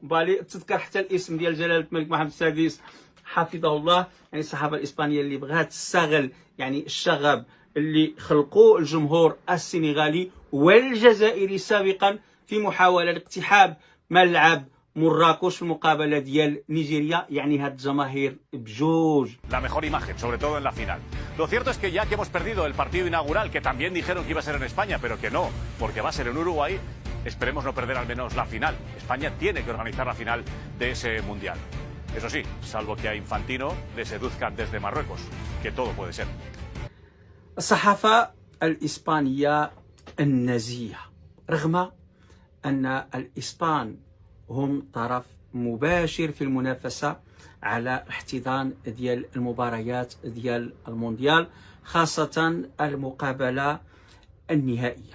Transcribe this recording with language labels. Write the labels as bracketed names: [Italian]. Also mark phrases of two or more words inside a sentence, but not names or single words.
[Arabic] بالي تذكر حتى الاسم ديال جلالة الملك محمد السادس حفظه الله، يعني الصحافة الإسبانية اللي بغات تستغل يعني الشغب اللي خلقوه الجمهور السنغالي والجزائري سابقا في محاولة لاقتحام ملعب مراكش في المقابلة ديال نيجيريا. يعني هاد الجماهير بجوج. [Spanish] La mejor imagen, sobre todo en la final. Lo cierto es que ya que hemos perdido el partido inaugural, que también dijeron que iba a ser en España, pero que no, porque va a ser en Uruguay, esperemos no perder al menos la final. España tiene que organizar la final de ese mundial. Eso sí, salvo que a Infantino le seduzcan desde Marruecos, que todo puede ser. [Arabic] الصحافة الإسبانية النزيهة، رغم أن الإسبان هم طرف مباشر في المنافسة على احتضان ديال المباريات ديال المونديال، خاصة المقابلة النهائية.